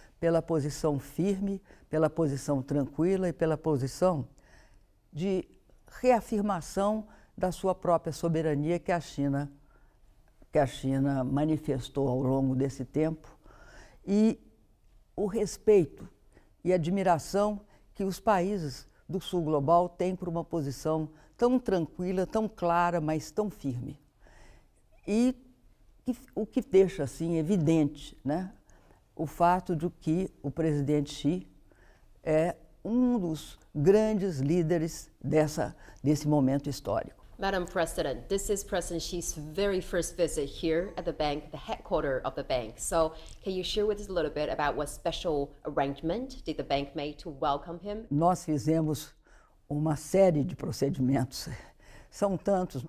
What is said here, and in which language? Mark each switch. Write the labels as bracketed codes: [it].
[pt] pela posição firme, pela posição tranquila e pela posição de reafirmação da sua própria soberania que a China manifestou ao longo desse tempo, e o respeito e admiração que os países do sul global têm por uma posição tão tranquila, tão clara, mas tão firme. E o que deixa assim evidente, né, o fato de que o presidente Xi é um dos grandes líderes desse momento histórico. [en] Madam President, this is President Xi's very first visit here at the bank, the headquarters of the bank. So can you share with us a little bit about what special arrangement did the bank make to welcome him? [pt] Nós fizemos uma série de procedimentos, são tantos.